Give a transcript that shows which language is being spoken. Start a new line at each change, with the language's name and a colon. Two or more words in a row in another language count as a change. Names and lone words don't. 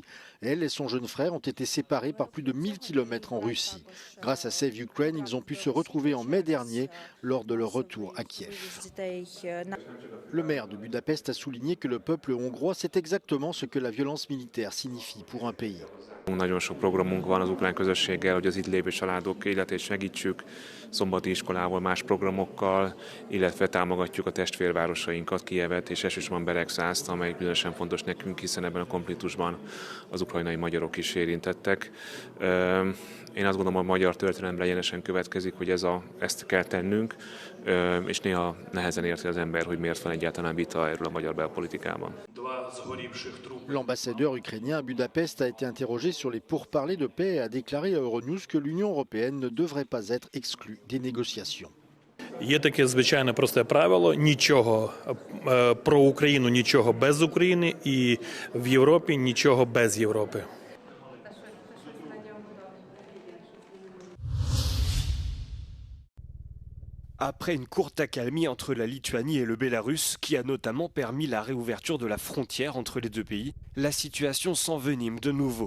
French: Elle et son jeune frère ont été séparés par plus de 1000 km en Russie. Grâce à Save Ukraine, ils ont pu se retrouver en mai dernier lors de leur retour à Kiev. Le maire de Budapest a souligné que le peuple hongrois sait exactement ce que la violence militaire signifie pour un pays.
Hungarian: Nagyon sok programunk van az ukrán közösséggel, hogy az itt lévő családok életét segítsük, szombati iskolával, más programokkal, illetve támogatjuk a testvérvárosainkat, Kijevet és elsősorban Beregszászt, amely különösen fontos nekünk, hiszen ebben a konfliktusban az ukrajnai magyarok is érintettek. Én azt gondolom, a magyar történelemre egyenesen következik, hogy ezt kell tennünk, és néha nehezen érti az ember, hogy miért van egyáltalán vita erről a magyar belpolitikában.
French: L'ambassadeur ukrainien à Budapest a été interrogé sur les pourparlers de paix et a déclaré à Euronews que l'Union européenne ne devrait pas être exclue des négociations.
Ukrainian: Є таке звичайне просте правило: нічого про Україну, нічого без України, і в Європі нічого без Європи.
French: Après une courte accalmie entre la Lituanie et le Bélarus, qui a notamment permis la réouverture de la frontière entre les deux pays, la situation s'envenime de nouveau.